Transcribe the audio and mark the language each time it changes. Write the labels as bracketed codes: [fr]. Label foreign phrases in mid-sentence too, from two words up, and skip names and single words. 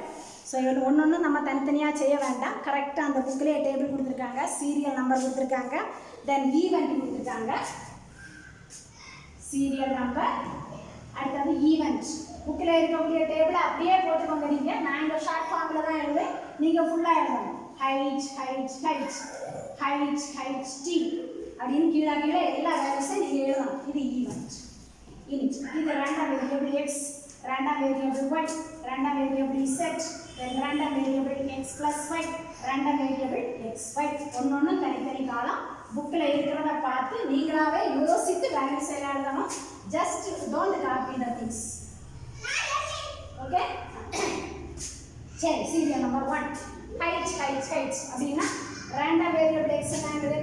[ta] ஸோ இது ஒன்று நம்ம தனித்தனியாக செய்ய வேண்டாம். கரெக்டாக அந்த புக்கிலேயே டேபிள் கொடுத்துருக்காங்க, [en] serial number [ta] கொடுத்துருக்காங்க, [en] then event [ta] கொடுத்துருக்காங்க, [en] serial number, [ta] அடுத்தது ஈவெண்ட். புக்கில் இருக்கக்கூடிய டேபிளை அப்படியே போட்டுக்கோங்க. நீங்கள் நான் இந்த [en] short form [ta] தான் எழுதுவேன், நீங்கள் ஃபுல்லாக எழுதணும். ஹைட் ஹைட் ஹைட் ஹைட் ஹைட் டி அப்படின்னு கீழே கீழே எல்லா வேல்யூஸையும் நீங்கள் எழுதணும். இது ஈவெண்ட். இனிட் இது [en] random variable x, random variable y, random variable z, then random variable x plus y, random variable xy. [ta] ஒன்னொன்னு தனித்தனி காலம் புக்கில் இருக்கிறத பார்த்து நீங்களாவே யோசித்து வேல்யூஸ் எல்லாம் எழுதணும். [en] just don't copy the things. ஓகே, சரி. serial number [ta] 1 ஹைட் ஹைட் ஹைட் அப்படின்னா [en] random variable x [ta] என்ன?